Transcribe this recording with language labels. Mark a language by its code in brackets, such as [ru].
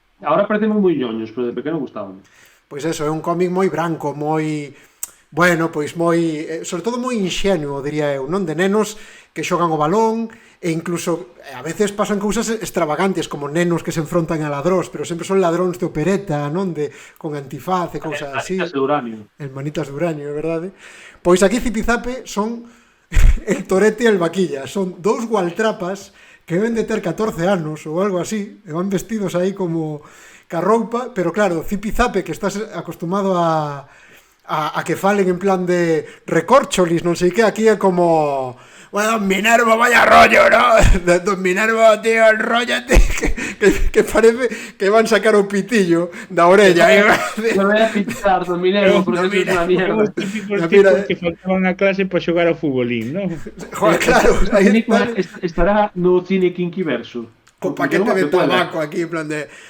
[gl] Ahora parecen moi ñoños, pero de pequeno gustaban. Pois eso, é un cómic moi branco, moi... Bueno, pois moi... sobre todo moi inxenuo, diría eu, non? De nenos que xogan o balón, e incluso a veces pasan cousas extravagantes, como nenos que se enfrontan a ladróns, pero sempre son ladróns de opereta, non? Con antifaz e cousas así. Manitas de uranio. Manitas de uranio, é verdade? Pois aquí Zipizape son el Torete e el Vaquilla, son dous gualtrapas que deben de ter 14 anos ou algo así, e van vestidos aí como ca roupa, pero claro, Zipizape, que estás acostumado a que falen en plan de recorcholis, non sei que, aquí é como... [es] Bueno, Don Minervo, vaya rollo, ¿no? Don Minervo, tío, el rollo, tío, que parece que van a sacar un pitillo da orella. Me voy a pinchar, Don Minervo, porque es una mierda. [gl] Os típicos tipos que faltaban a clase para xogar ao futbolín, ¿no? Joder, claro. A película estará no cine Kinkiverso. Con paquete de tabaco aquí, en plan de...